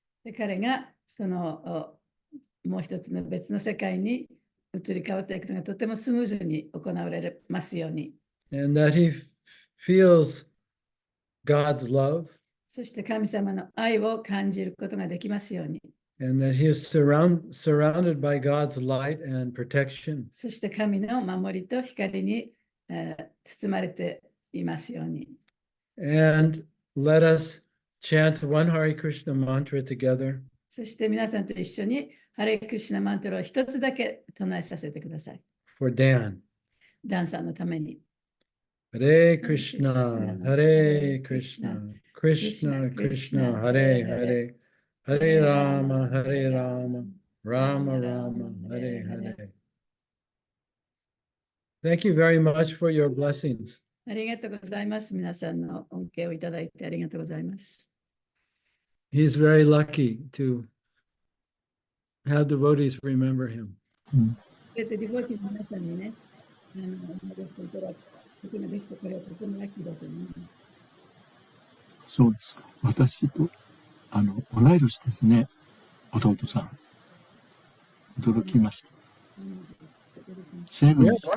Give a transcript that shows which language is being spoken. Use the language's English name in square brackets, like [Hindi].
[Japanese] で彼がそのもう一つの別の世界に移り変わっていくのがとてもスムーズに行われますように。 [English] And that he feels God's love. [Japanese] そして神様の愛を感じることができますように。 [English] And that he is surrounded by God's light and protection. [Japanese] そして神の守りと光に包まれていますように。 [English] And let us chant one Hare Krishna mantra together. [Japanese] そして皆さんと一緒にハレクリシュナマントラを一つだけ唱えさせてください。 [English] For Dan. [Japanese] ダンさんのために。 [Sanskrit] Hare Krishna, Hare Krishna, Krishna Krishna, Hare Hare, Hare Rama, Hare Rama, Rama Rama, Hare Hare. [English] Thank you very much for your blessings. [Japanese] ありがとうございます。皆さんの恩恵をいただいてありがとうございます。 [English] He's very lucky to have devotees remember him. [Japanese] ディボティの皆さんにね、思い出していただくことができたこれはとてもラッキーだと思います。そうですか。私と、同い年ですね。弟さん。驚きました。セーブン